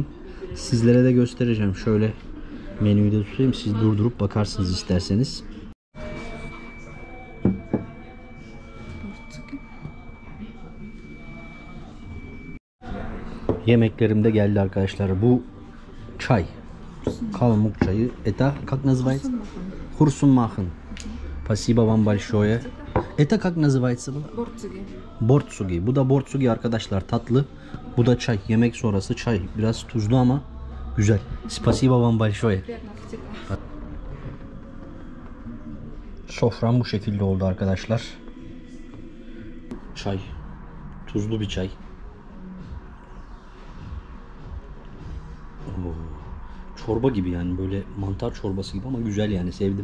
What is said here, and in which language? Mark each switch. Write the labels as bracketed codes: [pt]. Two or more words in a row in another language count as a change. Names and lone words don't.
[tr] Sizlere de göstereceğim. Şöyle menüyü de tutayım. Siz durdurup bakarsınız isterseniz. Yemeklerim de geldi arkadaşlar. Bu çay. Kalmuk çayı. [ru] Это как называется? Хурсунмахн. Спасибо вам большое. Это как называется? Борцуги. [tr] Bortsugi. Bu da bortsugi arkadaşlar. Tatlı. Bu da çay. Yemek sonrası çay. Biraz tuzlu ama güzel. [ru] Спасибо вам большое. [tr] Sofram bu şekilde oldu arkadaşlar. Çay. Tuzlu bir çay. Oo. Çorba gibi yani, böyle mantar çorbası gibi ama güzel yani, sevdim.